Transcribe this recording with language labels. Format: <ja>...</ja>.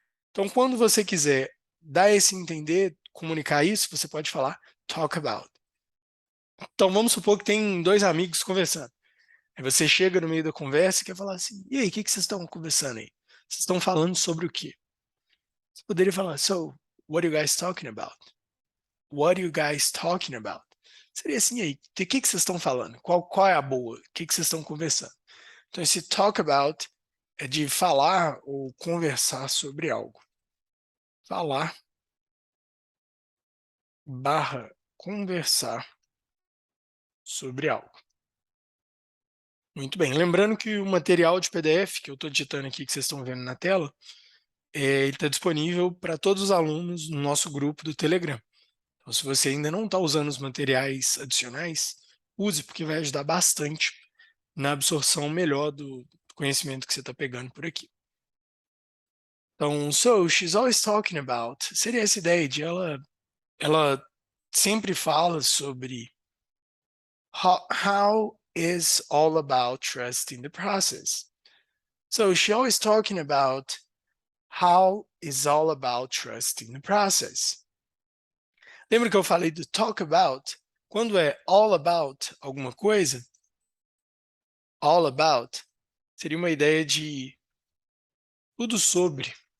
<pt>Então, quando você quiser dar esse entender, comunicar isso, você pode falar talk about. Então, vamos supor que tem dois amigos conversando. Aí você chega no meio da conversa e quer falar assim: e aí, o que vocês estão conversando aí? Vocês estão falando sobre o quê?</pt> <en>Você poderia falar: so, what are you guys talking about? What are you guys talking about?</en> <pt>Seria assim aí, de que vocês estão falando? Qual é a boa? O que vocês estão conversando? Então, esse talk about é de falar ou conversar sobre algo. Falar barra conversar sobre algo. Muito bem. Lembrando que o material de PDF que eu estou digitando aqui, que vocês estão vendo na tela, ele está disponível para todos os alunos no nosso grupo do Telegram. Então, se você ainda não está usando os materiais adicionais, use, porque vai ajudar bastante na absorção melhor do conhecimento que você está pegando por aqui.</pt> <en>Então, so, she's always talking about, seria essa ideia de ela sempre fala sobre how is all about trust in the process. So, she always talking about how is all about trust in the process.</en> <pt>Lembra que eu falei do talk about? Quando é all about alguma coisa, all about seria uma ideia de tudo sobre.</pt>